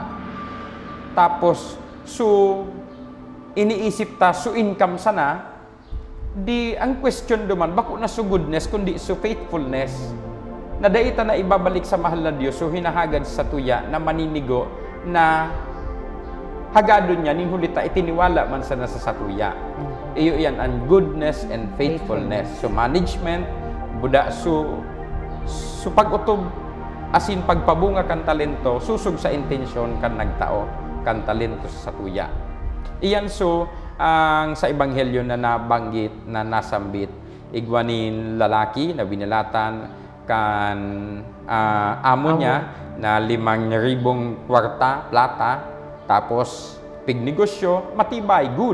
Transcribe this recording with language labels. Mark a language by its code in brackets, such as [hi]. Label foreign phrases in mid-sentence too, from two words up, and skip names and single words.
[bik] Tapos, so, iniisip ta, so income sana, di, ang question duman, bako na so goodness, kundi so faithfulness. Na daita na ibabalik sa mahal na Diyos, so hinahagad sa tuya na maninigo na hagado niya, ninhulita, itiniwala man sana sa satuya. Iyo yan, ang [en] goodness and faithfulness. [bik] So management, buda, so pag-utob, asin pagpabunga kan talento, susug sa intensyon kan nagtao, kan talento sa satuya. Iyan so, ang sa Ebanghelyo na nabanggit, na nasambit, igwanin lalaki na binalatan kan amo niya na 5,000 kwarta, plata, tapos pignegosyo, matibay, good.